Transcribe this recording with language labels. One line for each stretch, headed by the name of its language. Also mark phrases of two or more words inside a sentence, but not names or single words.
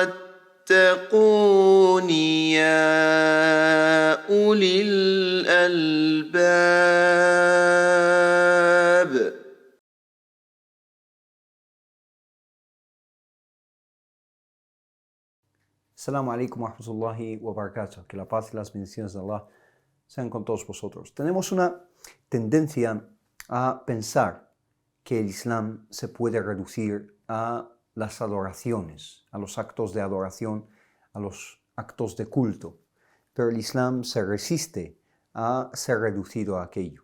Arabic: واتقون يا أولي الألباب. السلام عليكم ورحمة الله وبركاته.
Spanish: Que la paz y las bendiciones de Allah sean con todos vosotros. Tenemos una tendencia a pensar que el Islam se puede reducir a las adoraciones, a los actos de adoración, a los actos de culto. Pero el Islam se resiste a ser reducido a aquello.